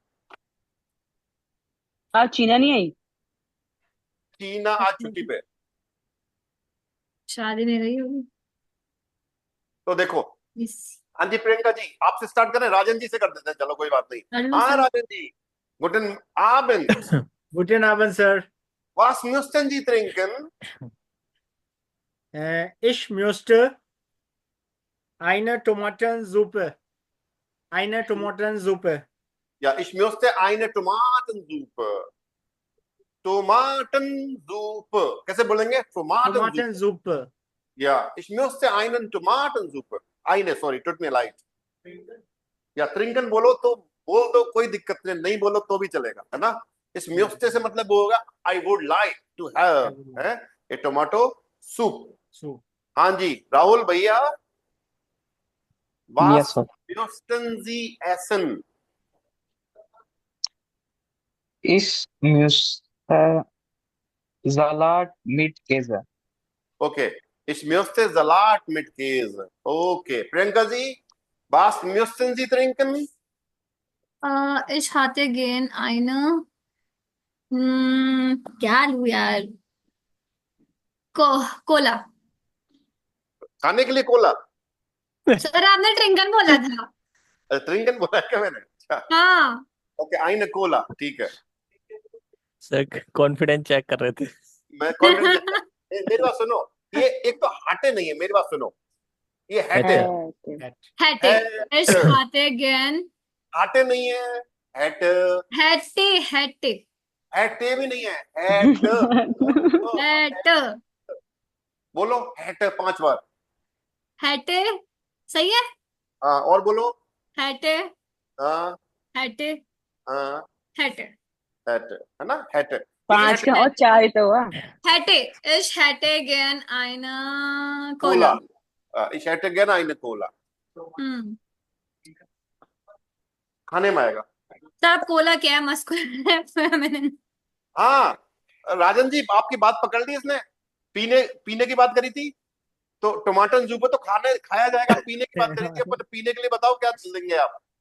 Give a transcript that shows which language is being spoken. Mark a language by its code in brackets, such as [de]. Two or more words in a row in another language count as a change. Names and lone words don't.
[hi] आज चीना नहीं आई। टीना आज छुट्टी पे। शादी में गई होगी। तो देखो। इस हाँ जी प्रियंका जी, आपसे स्टार्ट करें, राजन जी से कर देते हैं, चलो कोई बात नहीं। कर लो हाँ सर। राजन जी। [de] Guten Abend. Guten Abend, Sir. Was müssten Sie trinken? Ich möchte eine Tomatensuppe. Eine Tomatensuppe. Ja, ich möchte eine Tomatensuppe. [hi] Tomatensuppe कैसे बोलेंगे? [de] Tomatensuppe. Tomatensuppe. Ja, ich möchte einen Tomatensuppe. [hi] Eine, sorry, [de] tut mir leid. [hi] या trinken बोलो तो बोल दो, कोई दिक्कत नहीं, नहीं बोलो तो भी चलेगा, है ना। [de] ich möchte [hi] से मतलब वो होगा [en] I would like to have है a tomato soup। [de] So. [hi] हाँ जी राहुल भैया। [en] Yes, [de] Was [en] sir. [de] müssten Sie essen? Ich müsste Salat mit Käse. [en] Okay. [de] Ich möchte Salat mit Käse. [en] Okay. [de] Priyanka जी, was müssten Sie trinken? ich hatte gern eine [hi] क्या लूं यार। कोला। खाने के लिए कोला? सर आपने ट्रिंकन बोला था। ट्रिंकन बोला है क्या मैंने? अच्छा। हाँ। ओके, आइन कोला, ठीक है। सर कॉन्फिडेंस चेक कर रहे थे। मैं कॉन्फिडेंस। मेरी बात सुनो। ये एक तो हाटे नहीं है, मेरी बात सुनो। ये हैटे है। [de] hätte ich [hi] हैट। [de] hatte gern [hi] हाटे नहीं है। हैट। [de] hätte [hi] हैटे भी नहीं है। हैट। hätte बोलो हैट 5 बार। hätte सही है। हाँ और बोलो। [de] hätte [hi] हाँ [de] hätte [hi] हाँ। [de] hätte [hi] हैट है ना, हैट। 5 का और 4 तो हुआ। [de] hätte ich hätte gern eine [hi] कोला। Cola। [de] ich hätte gerne eine कोला। हम्म। [hi] खाने में आएगा। सर आप कोला क्या है, मस्कुलर। हाँ राजन जी, आपकी बात पकड़ ली इसने। पीने पीने की बात करी थी। तो टमाटर सूप तो खाने खाया जाएगा, पीने की बात करी थी अपन, पीने के लिए बताओ क्या लेंगे आप?